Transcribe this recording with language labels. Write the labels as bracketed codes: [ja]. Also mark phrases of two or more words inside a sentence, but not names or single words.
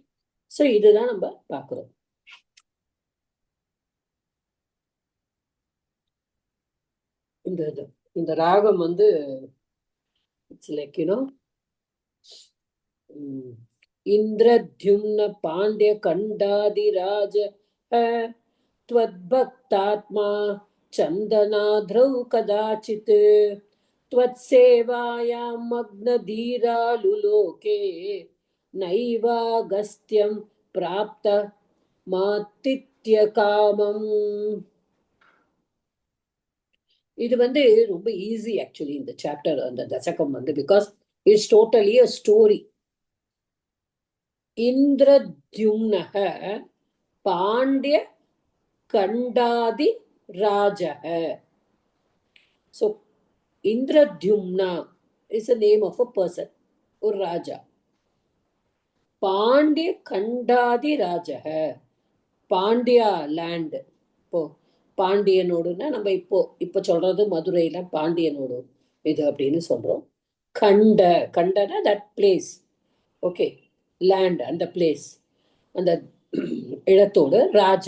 [ta] ஓகே, சோ இதுதான் நம்ம பாக்குறோம். இந்த ராகம் வந்து [en] it's like [sa] इन्द्रद्युम्न पाण्ड्य खण्डाधिराज त्वद्भक्तात्मा चन्दनाद्रौ कदाचित् त्वत्सेवायां मग्नधीरालुलोके नैवागस्त्यं प्राप्त मातिथ्यकामम्. [ta] இது வந்து ரொம்ப [en] easy actually [ta] இந்த சாப்டர், அந்த தசகம் வந்து, [en] because it's totally a story. [sa] इन्द्रद्युम्नः पाण्ड्य खण्डाधि राजक. [en] So Indradyumna is a name of a person, [ta] ஒரு ராஜா. [sa] पाण्ड्य खण्डाधि राजक, பாண்டியா லேண்ட். [ta] இப்போ பாண்டியனோடுன்னா நம்ம இப்போ சொல்றது மதுரையில பாண்டியனோடு இது அப்படின்னு சொல்றோம். கண்டனா [en] that place, [ta] ஓகே, லேண்ட், அந்த பிளேஸ், அந்த இடத்தோடு ராஜா.